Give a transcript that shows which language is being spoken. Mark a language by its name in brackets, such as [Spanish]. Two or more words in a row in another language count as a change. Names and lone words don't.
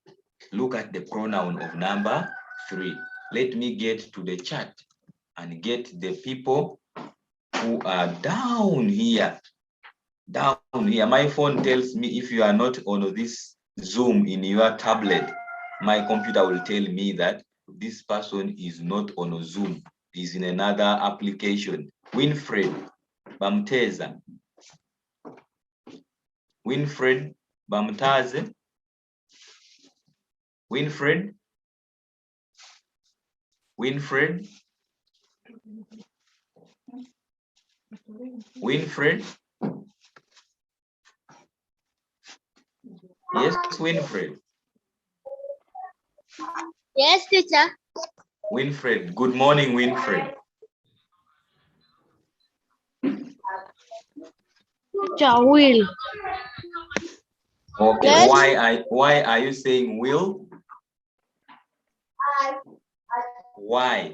[English] Look at the pronoun of number 3. Let me get to the chat and get the people who are down here. Down here, my phone tells me if you are not on this Zoom in your tablet, my computer will tell me that this person is not on a Zoom, is in another application. Winfred Bamteza. Winfred Bamtaze. Winfred. Winfred. Winfred. Yes, Winfred. Yes, teacher. Winfred. Good morning, Winfred. Teacher will. Okay, Yes. why are you saying will? Why?